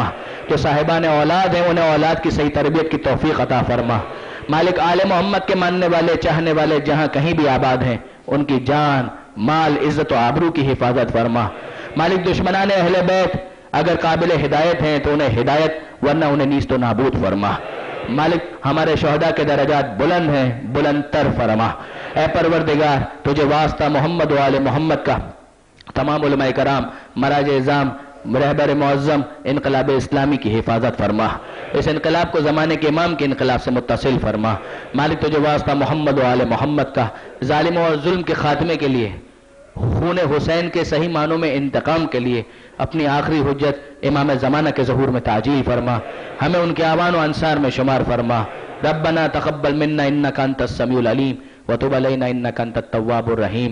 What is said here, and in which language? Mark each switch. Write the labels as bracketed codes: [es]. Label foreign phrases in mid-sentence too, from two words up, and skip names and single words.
[ur] جو صاحبان اولاد ہیں انہیں اولاد کی صحیح تربیت کی توفیق عطا فرما. مالک آل محمد کے ماننے والے چاہنے والے جہاں کہیں بھی آباد ہیں ان کی جان مال عزت و آبرو کی حفاظت فرما. مالک دشمنان اہل بیت اگر قابل ہدایت ہیں تو انہیں ہدایت، ورنہ انہیں نیست و نابود فرما. مالک ہمارے شہداء کے درجات بلند ہیں، بلند تر فرما. اے پروردگار تجھے واسطہ محمد و آل محمد کا تمام علماء کرام، مراج اعظام، رہبر معظم انقلاب اسلامی کی حفاظت فرما. اس انقلاب کو زمانے کے امام کے انقلاب سے متصل فرما. مالک تجھے واسطہ محمد و آل محمد کا ظالموں اور ظلم کے خاتمے کے لیے خون حسین کے صحیح معنوں میں انتقام کے لیے اپنی آخری حجت امام زمانہ کے ظہور میں تعجیل فرما، ہمیں ان کے آوان و انصار میں شمار فرما۔ [ar] ربنا تقبل منا انک انت السمیع العلیم وتب علینا انک انت التواب الرحیم۔